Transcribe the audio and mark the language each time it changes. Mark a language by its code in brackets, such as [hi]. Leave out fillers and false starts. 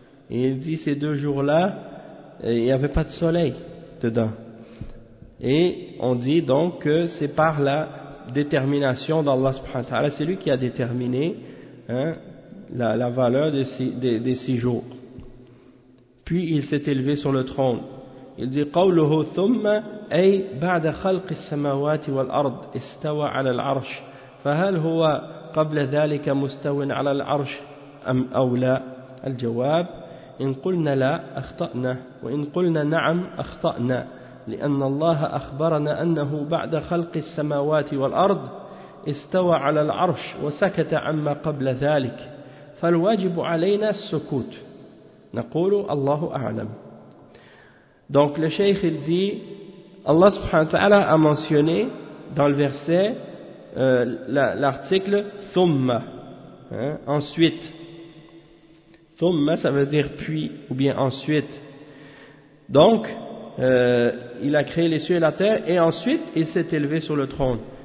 [fr] Et il dit, ces 2 jours-là, il n'y avait pas de soleil dedans. Et on dit donc que c'est par la détermination d'Allah [ar] subhanahu wa ta'ala. [fr] C'est lui qui a déterminé la valeur des 6 jours. puis il s'est élevé sur le trône. Il dit [ar] قوله ثم أي بعد خلق السماوات والأرض استوى على العرش فهل هو قبل ذلك مستوى على العرش أم أو لا الجواب إن قلنا لا أخطأنا وإن قلنا نعم أخطأنا لأن الله أخبرنا أنه بعد خلق السماوات والأرض استوى على العرش وسكت عما قبل ذلك فالواجب علينا السكوت نقول الله أعلم. [fr] Donc le cheikh il dit, Allah [ar] subhanahu wa ta'ala [fr] a mentionné dans le verset l'article thumma, hein, ensuite. Thumma ça veut dire puis ou bien ensuite. Donc il a créé les cieux et la terre et ensuite il s'est élevé sur le trône.